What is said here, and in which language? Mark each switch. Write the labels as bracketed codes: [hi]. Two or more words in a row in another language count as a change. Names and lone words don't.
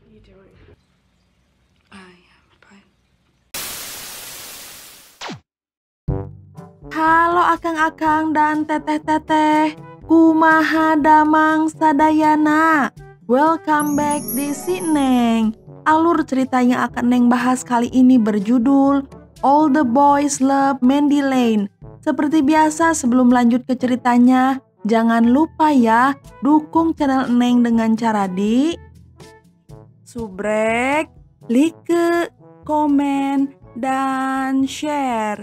[id] Halo akang-akang dan teteh-teteh, [su] kumaha damang sadayana. [en] Welcome back [id] di Neng. Alur cerita yang akan Neng bahas kali ini berjudul All the Boys Love Mandy Lane. Seperti biasa sebelum lanjut ke ceritanya, jangan lupa ya dukung channel Neng dengan cara di subrek, like, komen, dan share.